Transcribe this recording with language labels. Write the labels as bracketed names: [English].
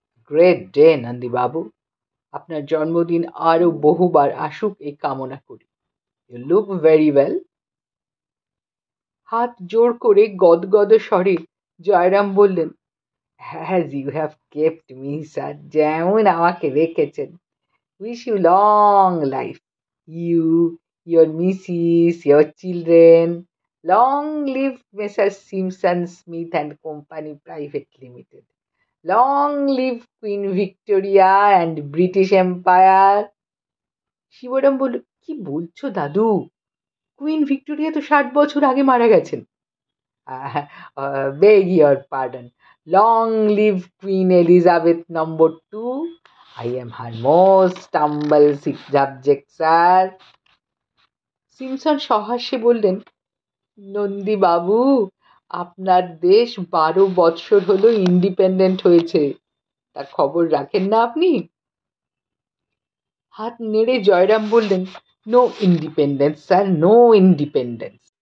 [English] great day [Bangla] Nandi বাবু, আপনার জন্মদিন আরো বহুবার আসুক এই কামনা করি। [English] you look very well, [Bangla] হাত জোড় করে গদগদ স্বরে জয়রাম বললেন, [English] As you have kept me, sir, [Bangla] যেমন আমাকে রেখেছেন। [English] Wish you long life. You, your missus, your children. Long live Messrs. Simpson, Smith and Company Private Limited. Long live Queen Victoria and British Empire. [Bangla] Shibram বলল, কি বলছো দাদু? Queen Victoria তো 60 বছর আগে মারা গেছেন। [English] Beg your pardon. Long live Queen Elizabeth No. 2. I am her most humble subject, sir. [Bangla] Simpson সহাস্যে বললেন, নন্দী বাবু, আপনার দেশ 12 বৎসর হলো ইন্ডিপেন্ডেন্ট হয়েছে, তার খবর রাখেন না আপনি? হাত নেড়ে জয়রাম বললেন, [English] No independence sir, no independence.